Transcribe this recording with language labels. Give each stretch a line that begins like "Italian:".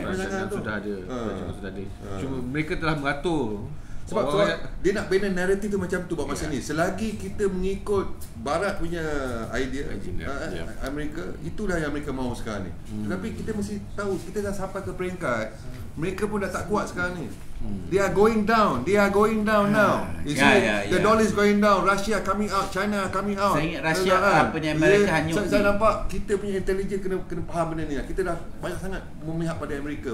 Malay: Perancangan sudah ada. Cuma mereka telah mengatur. Sebab dia nak bina naratif tu macam tu buat masa ni. Selagi kita mengikut barat punya idea, Amerika, itulah yang mereka mahu sekarang ni. Tetapi kita mesti tahu kita dah sampai ke peringkat mereka pun dah tak kuat sekarang ni.
English: They are going down now. The dollar is going down. Russia coming out, China coming out.
Malay: Saya ingat Russia apa ni Amerika hanyut. Saya nampak kita punya intelijen kena faham benda ni. Kita dah banyak sangat memihak pada Amerika.